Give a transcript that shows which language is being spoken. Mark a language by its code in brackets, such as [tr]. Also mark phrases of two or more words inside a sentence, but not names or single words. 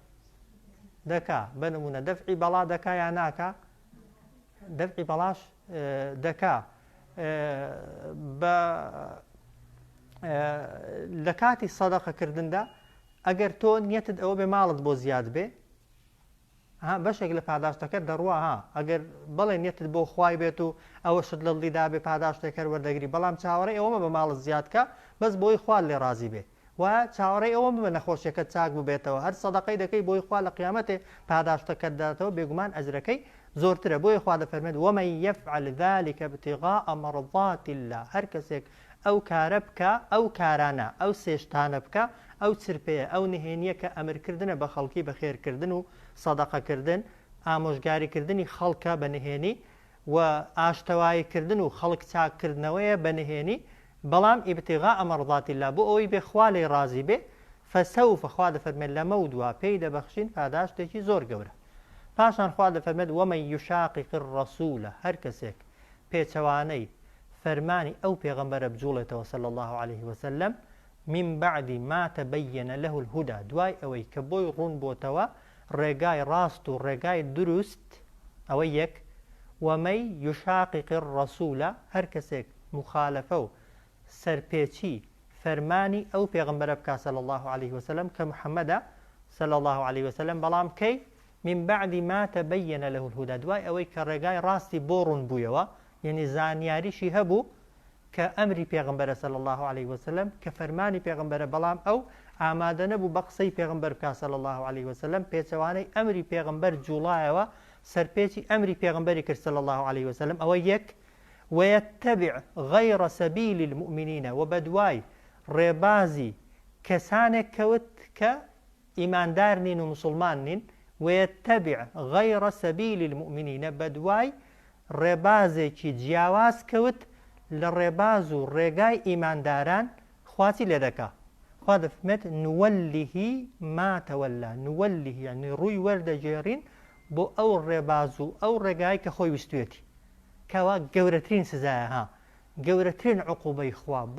[ckb] دەکا بە نمونە دەفعی بەڵا دەکا یان ناکا دەفعی بەڵاش دەکا لە کاتی سەدەقەکردندا ئەگەر تۆ نیەتت ئەوە بێ ماڵت بۆ زیاد بێ بەشێک لە پاداشتەکە دەڕوە ئەگەر بەڵێ نیەتت بۆ خوای بێت و ئەوە شت لە دڵیدا بێ پاداشتێکەر وەردەگری بەڵام چاوەڕێی ئەوەمە بە ماڵت زیادکە بەس بۆی خوا لێ ڕازی بێ و چاوەڕێی ئەوە بە نەخۆشیەکە چاک ببێتەوە هەر سەدەقەی دەکەی بۆی خوا لە قیامەتێ پاداشتەکەت داتەوە بێگومان ئەجرەکەی زۆرترە بۆیە خوا دەفەرمێت [ar] ومن يفعل ذلك ابتغاء مرضات الله [ckb] هەر کەسێک ئەو کارە بکە ئەو کارانە ئەو سێشتانە بکە ئەو چرپەیە ئەو نهێنیە کە ئەمرکردنە بە خەڵکی بە خێرکردن و سەدەقەکردن ئامۆژگاریکردنی خەڵکە بە نهێنی و ئاشتەواییکردن و خەڵک چاککردنەوەیە بە نهێنی بەڵام [ar] ئیبتیغاء مرضات الله [ckb] بۆ ئەوەی بێ خوا لێی ڕازی بێ فەسەوف خوا دەفەرمێت لەمە دوا پێی دەبەخشین پاداشتێکی زۆر گەورە پاشان خوا دەفەرمێت [ar] ومن یشاقق الرسول [ckb] هەر کەسێک پێچەوانەی فەرمانی ئەو پێغەمبەرە بجوڵێتەوە [ar] صلی الله عليه وسلم من بعد ما تبين له الهدى [ckb] دوای ئەوەی کە بۆی ڕوون بۆتەوە ڕێگای ڕاست و ڕێگای دروست ئەوە یەک [ar] ومەی یشاقق الرسول [ckb] هەر کەسێک مخالفە و سەرپێچی فەرمانی ئەو پێغەمبەرە بکات صلی [ar] الله عليه وسلم [ckb] کە محەممەدە [ar] صلی الله عليه وسلم [ckb] بەڵام کەی [ar] من بعد ما تبين له الهدى [ckb] دوای ئەوەی کە ڕێگای ڕاستی بۆ ڕوون بوویەوە یعنی زانیاریشی هەبوو کە ئەمری پێغەمبەرە [ar] صلی الله عليه وسلم [ckb] کە فەرمانی پێغەمبەرە بەڵام ئەو ئامادە نەبوو بە قسەی پێغەمبەر بکات [ar] صلی الله عليه وسلم [ckb] پێچەوانەی ئەمری پێغەمبەر جوڵایەوە سەرپێچی ئەمری پێغەمبەری کرد [ar] صلی الله عليه وسلم [ckb] ئەوە یەک [ar] ويتبع غير سبيل المؤمنين [ckb] وبدواي ڕێبازی کەسانێک کەوت کە ئیماندار نین و مسلمان نین [ar] ويتبع غير سبيل المؤمنين [ckb] بەدوای ڕێبازێکی جیاواز کەوت لە ڕێباز و ڕێگای ئیمانداران خواچی لێ دەکا خوا دەفرمێت [ar] نوەلیهی ما تەوەلا [ckb] نوەلیهی یعنی ڕووی وەردەگێڕین بۆ ئەو ڕێباز و ئەو ڕێگای کە خۆی ویستوێتی کەوا گەورەترین سزایە ها گەورەترین عقوبەی خوا بۆ